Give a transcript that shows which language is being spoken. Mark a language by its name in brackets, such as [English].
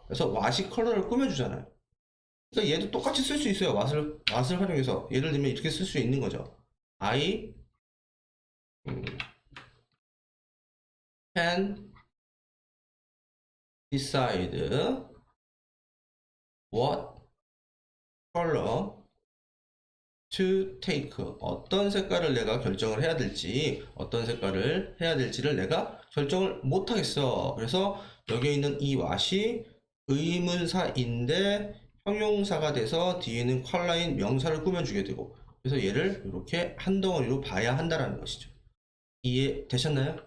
[Korean] 그래서 what이 컬러를 꾸며주잖아요. 그러니까 얘도 똑같이 쓸 수 있어요. what을 활용해서 예를 들면 이렇게 쓸 수 있는 거죠. [English] I can decide what color to take. [Korean] 어떤 색깔을 내가 결정을 해야 될지, 어떤 색깔을 해야 될지를 내가 결정을 못 하겠어. 그래서 여기 있는 이 what이 의문사인데 형용사가 돼서 뒤에는 컬러인 명사를 꾸며주게 되고, 그래서 얘를 이렇게 한 덩어리로 봐야 한다라는 것이죠. 이해되셨나요?